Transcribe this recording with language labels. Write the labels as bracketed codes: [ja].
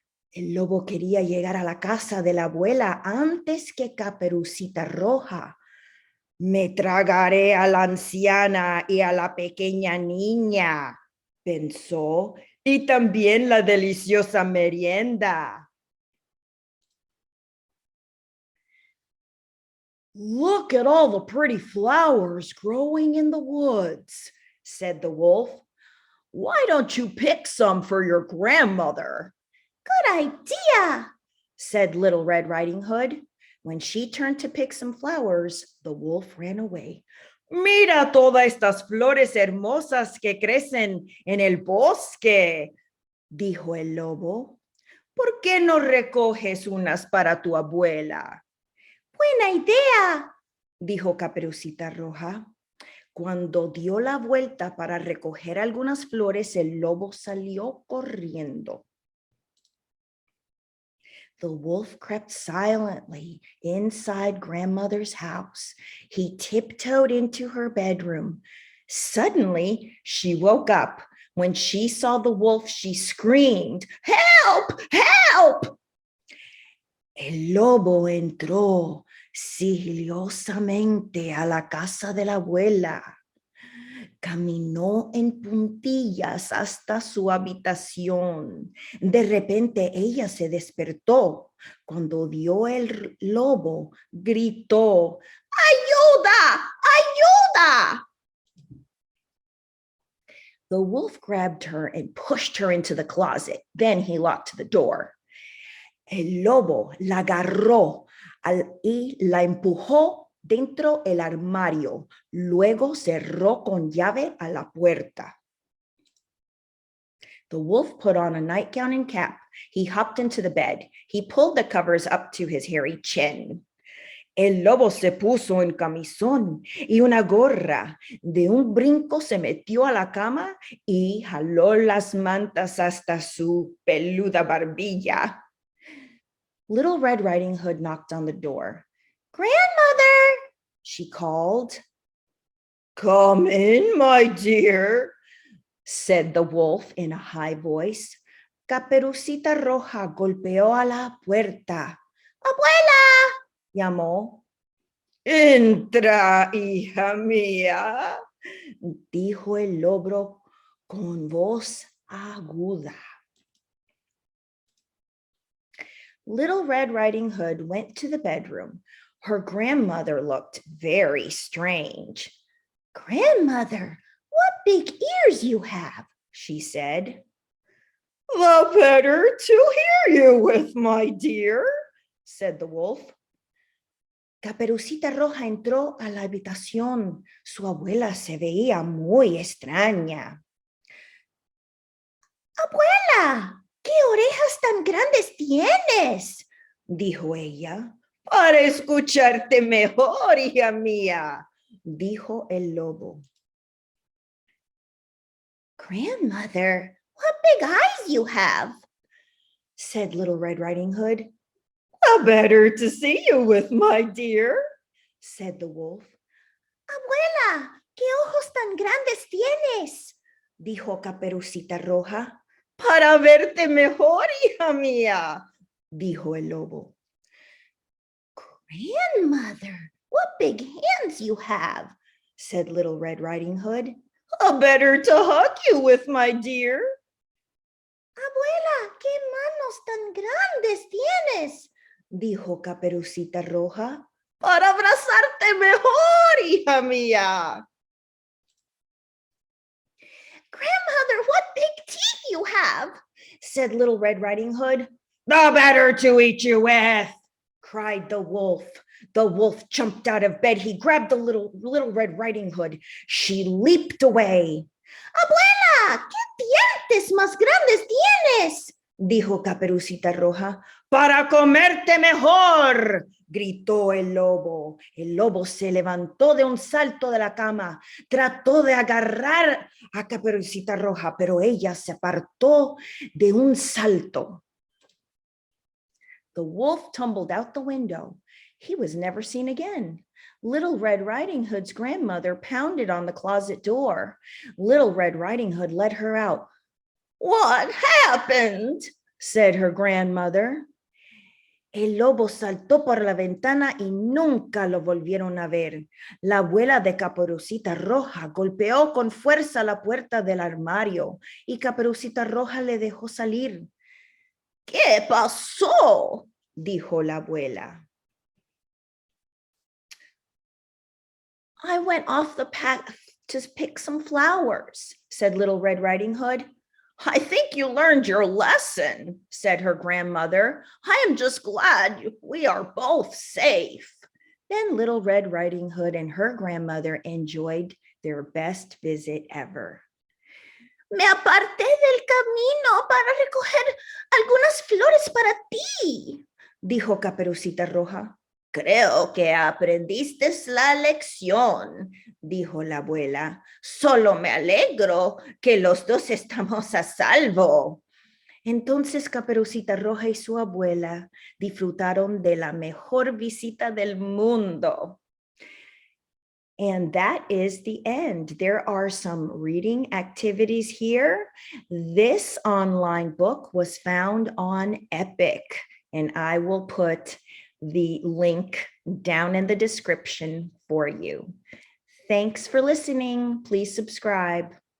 [es] El lobo quería llegar a la casa de la abuela antes que Caperucita Roja. "Me tragaré a la anciana y a la pequeña niña", pensó, "y también la deliciosa merienda." [en] "Look at all the pretty flowers growing in the woods," said the wolf. "Why don't you pick some for your grandmother?" "Good idea," said Little Red Riding Hood. When she turned to pick some flowers, the wolf ran away. [es] "Mira todas estas flores hermosas que crecen en el bosque," dijo el lobo. "¿Por qué no recoges unas para tu abuela?" "Buena idea," dijo Caperucita Roja. Cuando dio la vuelta para recoger algunas flores, el lobo salió corriendo. [en] The wolf crept silently inside grandmother's house. He tiptoed into her bedroom. Suddenly, she woke up. When she saw the wolf, she screamed, "Help! Help!" [es] El lobo entró sigilosamente a la casa de la abuela. Caminó en puntillas hasta su habitación. De repente ella se despertó. Cuando vio el lobo, gritó, ¡Ayuda! ¡Ayuda! [en] The wolf grabbed her and pushed her into the closet. Then he locked the door. [es] El lobo la agarró y la empujó dentro el armario. Luego cerró con llave a la puerta. [en] The wolf put on a nightgown and cap. He hopped into the bed. He pulled the covers up to his hairy chin. [es] El lobo se puso un camisón y una gorra. De un brinco se metió a la cama y jaló las mantas hasta su peluda barbilla. [en] Little Red Riding Hood knocked on the door. "Grandmother," she called. "Come in, my dear," said the wolf in a high voice. [es] Caperucita Roja golpeó a la puerta. "Abuela," llamó. "Entra, hija mía," dijo el lobo con voz aguda. [en] Little Red Riding Hood went to the bedroom. Her grandmother looked very strange. "Grandmother, what big ears you have," she said. "The better to hear you with, my dear," said the wolf. [es] Caperucita Roja entró a la habitación. Su abuela se veía muy extraña. "Abuela, ¿qué orejas tan grandes tienes?" dijo ella. "Para escucharte mejor, hija mía", dijo el lobo. [en] "Grandmother, what big eyes you have," said Little Red Riding Hood. "The better to see you with, my dear," said the wolf. [es] "Abuela, ¿qué ojos tan grandes tienes?" dijo Caperucita Roja. "Para verte mejor, hija mía", dijo el lobo. [en] "Grandmother, what big hands you have," said Little Red Riding Hood. "Better to hug you with, my dear." [es] "Abuela, qué manos tan grandes tienes," dijo Caperucita Roja. "Para abrazarte mejor, hija mía." [en] "Grandmother, what big teeth you have," said Little Red Riding Hood. "The better to eat you with," cried the wolf. The wolf jumped out of bed. He grabbed the little Red Riding Hood. She leaped away. [es] "Abuela, ¿qué dientes más grandes tienes?" dijo Caperucita Roja. "Para comerte mejor", gritó el lobo. El lobo se levantó de un salto de la cama. Trató de agarrar a Caperucita Roja, pero ella se apartó de un salto. [en] The wolf tumbled out the window. He was never seen again. Little Red Riding Hood's grandmother pounded on the closet door. Little Red Riding Hood let her out. "What happened?" said her grandmother. [es] El lobo saltó por la ventana y nunca lo volvieron a ver. La abuela de Caperucita Roja golpeó con fuerza la puerta del armario y Caperucita Roja le dejó salir. "¿Qué pasó?" dijo la abuela. [en] "I went off the path to pick some flowers," said Little Red Riding Hood. "I think you learned your lesson," said her grandmother. "I am just glad we are both safe." Then Little Red Riding Hood and her grandmother enjoyed their best visit ever. [es] "Me aparté del camino para recoger algunas flores para ti", dijo Caperucita Roja. "Creo que aprendiste la lección", dijo la abuela. "Solo me alegro que los dos estamos a salvo." Entonces Caperucita Roja y su abuela disfrutaron de la mejor visita del mundo. [en] And that is the end. There are some reading activities here. This online book was found on Epic, and I will put the link down in the description for you. Thanks for listening. Please subscribe.